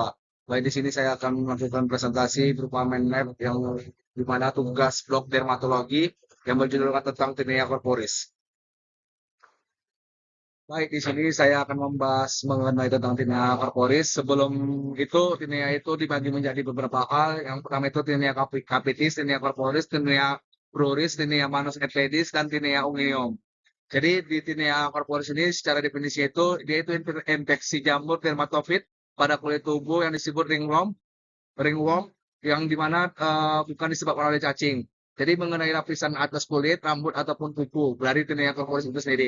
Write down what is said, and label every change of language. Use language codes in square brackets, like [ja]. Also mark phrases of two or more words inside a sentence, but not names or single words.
[id] Baik, di sini saya akan melakukan presentasi berupa [en] mind map [id] yang di mana tugas blok dermatologi yang berjudulkan tentang [la] tinea corporis. [id] Baik, di sini saya akan membahas mengenai tentang [la] tinea corporis. [id] Sebelum itu, tinea itu dibagi menjadi beberapa hal. Yang pertama itu [la] tinea capitis, tinea corporis, tinea bruris, tinea manus epileptis, [id] dan [la] tinea unguium. [id] Jadi di [la] tinea corporis [id] ini secara definisi itu dia itu infeksi jamur dermatofit pada kulit tubuh yang disebut ringworm yang dimana bukan disebabkan oleh cacing. Jadi mengenai lapisan atas kulit, rambut ataupun kuku dari [la] tinea corporis [id] itu sendiri.